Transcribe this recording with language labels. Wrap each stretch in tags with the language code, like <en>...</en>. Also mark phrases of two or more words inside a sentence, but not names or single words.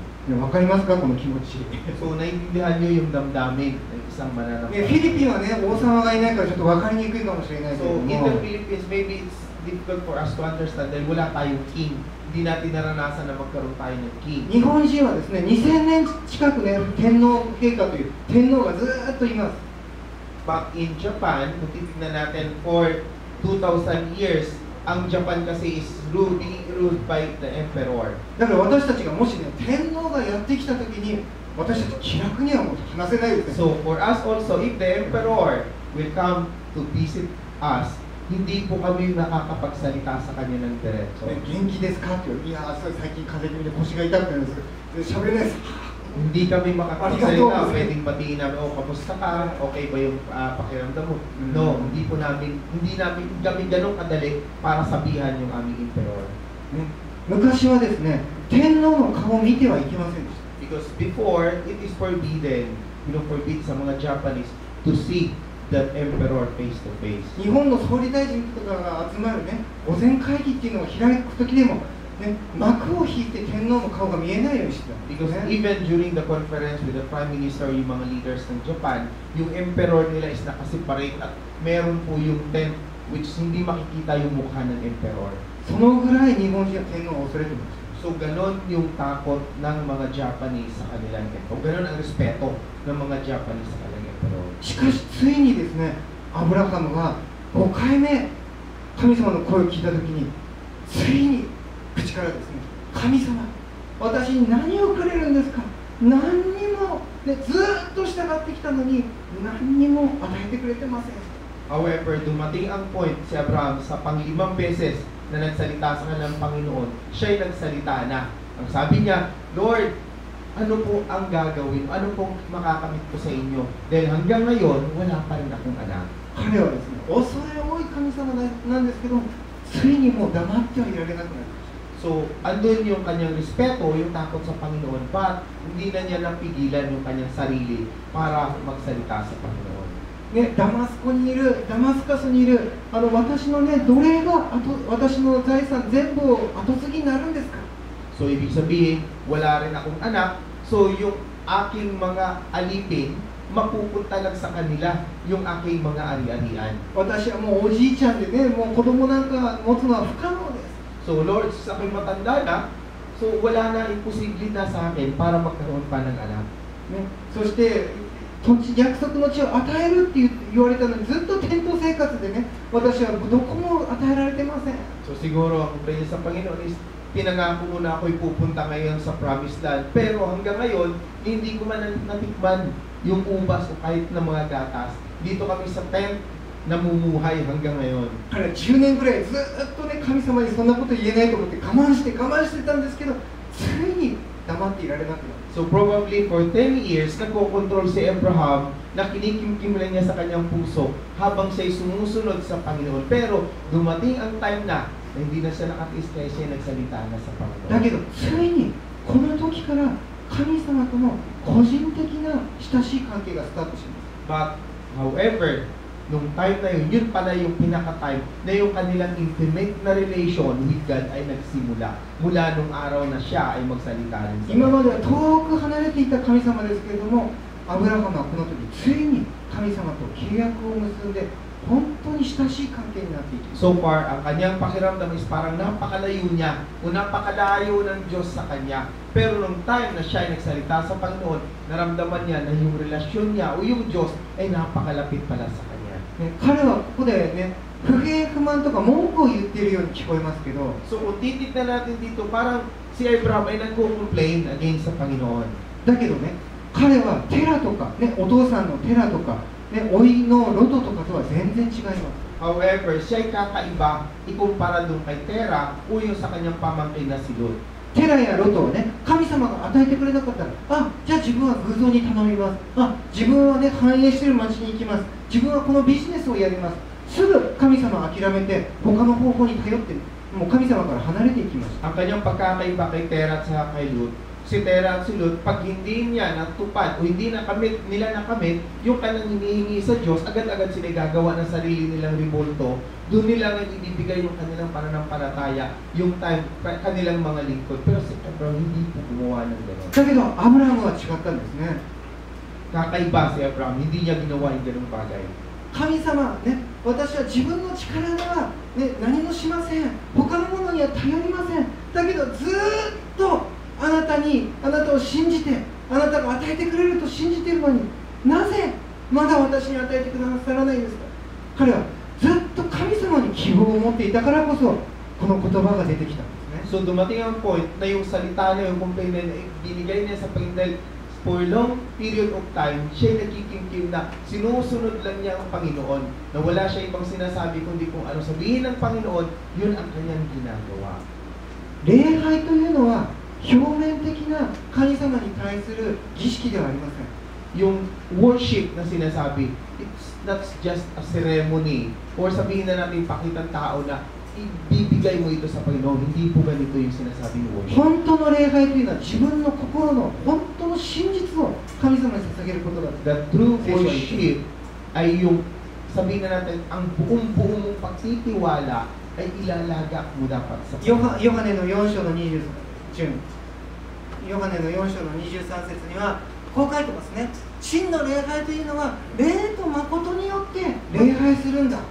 <ja>わかりますか、この気持ち。</ja> <tl>So, naiintindihan nyo yung damdamin ng isang mananampalataya.</tl> <ja>フィリピンはね、王様がいないからちょっと分かりにくいかもしれないけど</ja> <en>So,</en> <ja>も、</ja> <en>in the Philippines, maybe it's difficult for us to understand</en> <tl>dahil wala tayong king. Hindi natin naranasan na magkaroon tayo ng king.</tl> <ja>日本人はですね、2000年近くね、天皇陛下という天皇がずーっといます。</ja> <en>But in Japan,</en> <tl>kung titignan natin</tl> <en>for 2,000 years,</en> <tl>ang Japan kasi</tl> <en>is being ruled by the emperor.</en> <ja>だから私たちがもしね、天皇がやってきたときに、私たち気楽にはもう話せないですね。</ja> <en>So for us also, if the emperor will come to visit us,</en> <tl>hindi po kami nakakapagsalita sa kanya ng diretso.</tl> <ja>元気ですかって言う。いや、最近風邪気味で腰が痛くなるんですけど、喋れないです。</ja> <tl>Hindi kami makakapagsalita, pwedeng batiin namin, oh, kamusta ka? Okay ba yung pakiramdam mo? No, hindi namin kami ganun kadali para sabihan yung aming emperor.</tl> <ja>昔はですね、天皇の顔を見てはいけませんでした。</ja> <en>Because before, it is forbidden, forbid</en> <tl>sa mga</tl> <en>Japanese to see the emperor face to face.</en> <ja>日本の総理大臣とかが集まるね、御前会議っていうのを開くときでも、ね、幕を引いて天皇の顔が見えないようにしてた。</ja> <en>Because even during the conference with the Prime Minister,</en> <tl>yung mga leaders ng Japan, yung emperor nila is nakaseparate at meron po yung tent which hindi makikita yung mukha ng emperor.</tl> <ja>そのぐらい日本人は天皇を恐れています。</ja> <tl>So, ganon yung takot ng mga Japanese sa kanilang emperor. Ganon ang respeto ng mga Japanese sa kanilang emperor.</tl> <ja>しかしついにですね、アブラハムが5回目神様の声を聞いたときに、ついに口からですね、神様、私に何をくれるんですか？何にも、ね、ずっと従ってきたのに何にも与えてくれてません。</ja> <tl>However, dumating ang point si Abraham sa pang-5 beses na nagsalita sa kanilang Panginoon, siya'y nagsalita na. Ang sabi niya, Lord, ano po ang gagawin? Ano pong makakamit ko sa inyo? Dahil hanggang ngayon, wala pa rin akong anak.</tl> <ja>彼はですね、恐れ多い神様なんですけど、ついにもう黙ってはいられなくなりました。</ja> <tl>So, andun yung kanyang respeto, yung takot sa Panginoon, but hindi na niya napigilan yung kanyang sarili para magsalita sa Panginoon.</tl> <ja>ね、ダマスカスにいる私のね、奴隷が私の財産全部を後継ぎになるんですか？</ja> <tl>So, ibig sabihin, wala rin akong anak, so yung aking mga alipin, mapupunta lang sa kanila yung aking mga ari-arian.</tl> <ja>私はもうおじいちゃんでね、もう子供なんか持つのは不可能です。</ja> <tl>So, Lord, sa aking matanda na, so wala na imposible na sa akin para magkaroon pa ng anak.</tl> <ja>ね、そして約束の地を与えるって言われたのにずっとテント生活でね、私はどこも与えられてません。</ja> <tl>So, siguro ang prayer sa Panginoon is, pinangako mo na ako'y pupunta ngayon sa</tl> <en>promised land,</en> <tl>pero hanggang ngayon, hindi ko man natikman yung ubas o kahit na mga gatas. Dito kami sa tent, namumuhay hanggang ngayon.</tl> <ja>彼は10年ぐらいずっとね、神様にそんなこと言えないと思って我慢してたんですけど、ついに黙っていられなくなる。</ja> <en>So probably for 10 years,</en> <tl>nagko-control si Abraham na kinikimkim lang niya sa kanyang puso habang siya'y sumusunod sa Panginoon. Pero dumating ang time na hindi na siya nakatiis kaya siya nagsalita na sa Panginoon.</tl> <ja>だけどついにこの時から神様との個人的な親しい関係がスタートします。</ja> <en>But however,</en> <tl>nung time na yun pala yung pinaka-time na yung kanilang intimate na</tl> <en>relation with God</en> <tl>ay nagsimula mula nung araw na siya ay magsalita rin sa</tl> <ja>今までは遠く離れていた神様ですけれども、アブラハムはこの時ついに神様と契約を結んで本当に親しい関係になっていきます。</ja> <en>So far,</en> <tl>ang kanyang pakiramdam is parang napakalayo niya o napakalayo ng Diyos sa kanya. Pero nung time na siya ay nagsalita sa Panginoon, naramdaman niya na yung relasyon niya o yung Diyos ay napakalapit pala sa kanya.</tl> <ja>ね、彼はここでね、不平不満とか文句を言っているように聞こえますけど、</ja> <tl>So kung titignan natin dito, parang si Abraham ay nagko-complain against sa Panginoon.</tl> <ja>だけどね、彼はテラとか、ね、お父さんのテラとか、ね、甥のロトとかとは全然違います。</ja> <tl>However, siya ay kakaiba ikumpara doon kay Tera o yung sa kanyang pamangkin na si Lot.</tl> <ja>テラやロトをね、神様が与えてくれなかったら、あ、じゃあ自分は偶像に頼みます。あ、自分はね、繁栄している町に行きます。自分はこのビジネスをやります。すぐ神様を諦めて、他の方法に頼って、もう神様から離れていきました。</ja> <tl>Ang kanyang pagkakaiba kay Tera at sa kay Lot, si Tera at si Lot, pag hindi niya natupad o hindi nila nakamit yung kanyang hinihingi sa Diyos, agad-agad sila gagawa ng sarili nilang revolto. Doon nila nga ibibigay yung kanilang pananampalataya, yung time, kanilang mga lingkod. Pero si Abraham hindi po gumawa ng gano'n.</tl> <ja>だけど、アブラハムは違ったんですね。</ja> <tl>Kakaiba si Abraham, hindi niya ginawa yung gano'ng bagay.</tl> <ja>神様、ね、私は自分の力では、ね、何もしません。他のものには頼りません。だけどずーっとあなたを信じて、あなたが与えてくれると信じているのに、なぜまだ私に与えてくださらないんですか？彼はずっと神様に希望を持っていたからこそこの言葉が出てきたんですね。</ja> <tl>So dumating ang point na yung salita niya, yung complaint na binigay niya sa Panginoon dahil</tl> <en>for long period of time,</en> <tl>siya nagkikimkim na sinusunod lang niya ang Panginoon, na wala siya ibang sinasabi kundi kung ano sabihin ng Panginoon, yun ang kanyang ginagawa.</tl> <ja>礼拝というのは表面的な神様に対する儀式ではありません。</ja> <tl>Yung worship na sinasabi,</tl> <en>it's not just a ceremony or</en> <tl>sabihin na natin pakitang tao na ibibigay mo ito sa Panginoon. Hindi po ganito yung sinasabing worship.</tl> <ja>本当の礼拝というのは自分の心の本当の真実を神様に捧げることだ。</ja> <en>The true worship</en> <tl>ay yung sabihin na natin, ang buong-buong mong pagtitiwala ay ilalagak mo dapat sa Panginoon.</tl> <ja>ヨハネの4章の23ヨハネの4章の23節にはこう書いてますね。真の礼拝というのは霊と誠によって礼拝するんだ。</ja>